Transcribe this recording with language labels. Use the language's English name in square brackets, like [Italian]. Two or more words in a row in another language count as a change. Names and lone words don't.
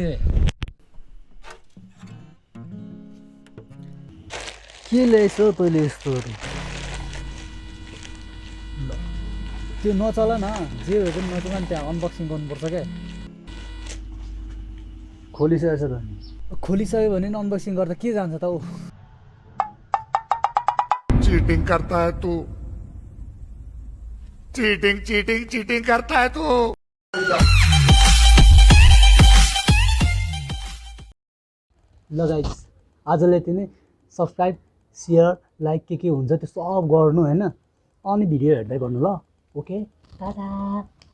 [Nepali] के ल्याएछ तैँले यस्तोहरू त्यो नचल न जे भए पनि नचल नि। त्यहाँ अनबक्सिङ गर्नुपर्छ क्या। खोलिसकेको छ त खोलिसक्यो भने नि अनबक्सिङ गर्दा के जान्छ त ऊ। [Hindi] चीटिंग करता है तू चीटिंग करता है तू। [Nepali] ल गाइस आजलाई यति नै। [English] subscribe share like [Nepali] के हुन्छ त्यो सब गर्नु होइन अनि भिडियो हेर्दै गर्नु ल [English] okay tata